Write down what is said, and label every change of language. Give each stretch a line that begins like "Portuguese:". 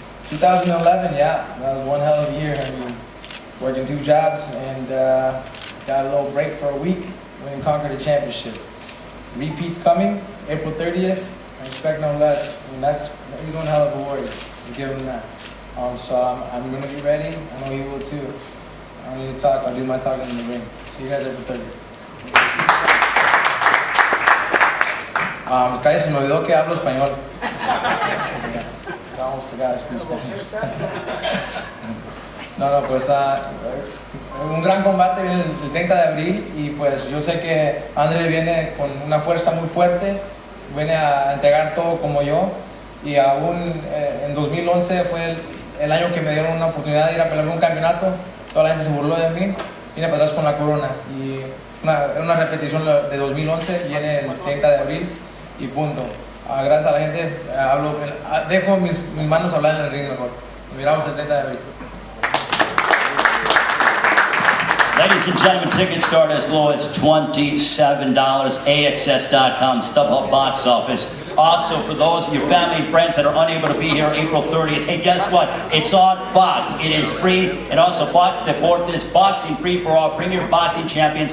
English: 2011, yeah, that was one hell of a year. I mean, working 2 jobs and got a little break for a week and conquered the championship. Repeats coming, April 30th. I expect no less. I mean, he's one hell of a warrior. Just give him that. So I'm gonna be ready. I know he will too. I don't need to talk. I'll do my talking in the ring. See you guys April 30th.
Spanish: Cállate, se me olvidó que hablo español. Vamos a pegar No, pues un gran combate viene el 30 de abril y pues yo sé que André viene con una fuerza muy fuerte, viene a entregar todo como yo y aún en 2011 fue el año que me dieron una oportunidad de ir a pelear un campeonato, toda la gente se burló de mí, vine para atrás con la corona y una repetición de 2011 viene el 30 de abril y punto. Gracias a la gente, dejo mis manos hablar en el ring mejor. Nos miramos el 30 de abril.
English: Ladies and gentlemen, tickets start as low as $27. AXS.com, StubHub Box Office. Also, for those of your family and friends that are unable to be here April 30th, hey, guess what? It's on Fox. It is free. And also, Fox Deportes, boxing free for our premier boxing champions.